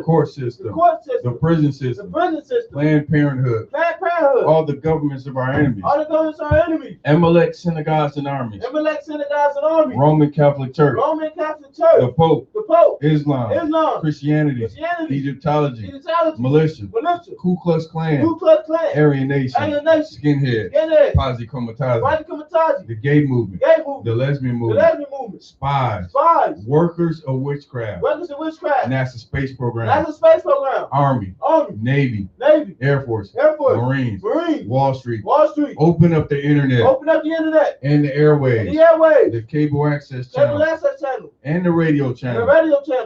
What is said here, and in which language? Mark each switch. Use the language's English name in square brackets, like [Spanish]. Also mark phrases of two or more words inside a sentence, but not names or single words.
[English] court The system, court the system. prison The system, prison system. Planned Parenthood, Planned Parenthood. all the governments of our enemies, All the governments are enemies. Amalek synagogues and armies, Amalek synagogues and armies. Roman Catholic Church, Roman Catholic Church. the Pope, The Pope. Islam, Islam. Christianity, Christianity. Egyptology, Egyptology. militia, Militia. Ku Klux Klan, Ku Klux Klan. Aryan Nation, Aryan Nation. Skinhead, Skinhead. Posse Comitatus, White Comitatus. misogyny, the gay movement, the lesbian the movement, lesbian movement, spies, workers of witchcraft, of witchcraft, NASA space program, NASA space program, Army, Navy, Air Force, Marines, Wall Street. Open up the internet and the airwaves, the cable access channel, and the radio channel.